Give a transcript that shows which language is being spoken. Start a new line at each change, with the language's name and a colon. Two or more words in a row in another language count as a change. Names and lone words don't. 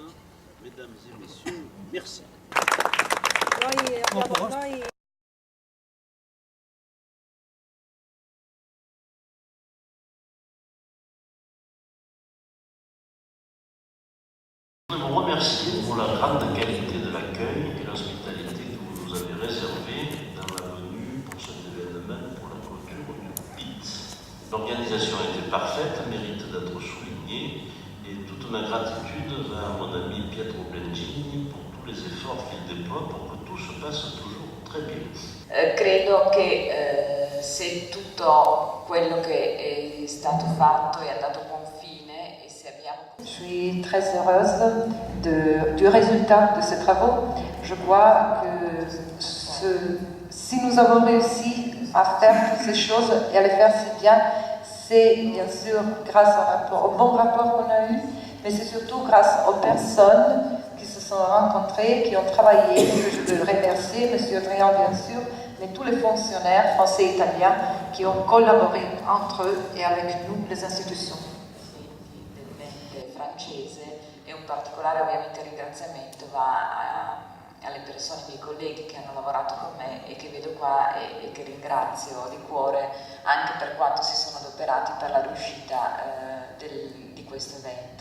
French: Mesdames et messieurs, merci. Je voudrais vous remercier pour la grande qualité de l'accueil et l'hospitalité que vous nous avez réservée dans la venue pour cet événement pour la clôture du PIT. L'organisation était parfaite, mérite d'être soulignée et toute ma gratitude va à mon ami Pietro Blengini pour tous les efforts qu'il déploie pour que tout se passe toujours très bien.
Italian: Credo che se tutto quello che è stato fatto è andato a buon fine e se abbiamo...
French: Je suis très heureuse du résultat de ces travaux. Je crois que si nous avons réussi à faire toutes ces choses et à les faire si bien, c'est bien sûr grâce au bon rapport qu'on a eu, mais c'est surtout grâce aux personnes qui se sont rencontrées, qui ont travaillé, que je veux remercier, M. Drian bien sûr, mais tous les fonctionnaires français et italiens qui ont collaboré entre eux et avec nous, les institutions.
Italian: Francese e un particolare ovviamente ringraziamento va alle persone, ai miei colleghi che hanno lavorato con me e che vedo qua e che ringrazio di cuore anche per quanto si sono adoperati per la riuscita di questo evento.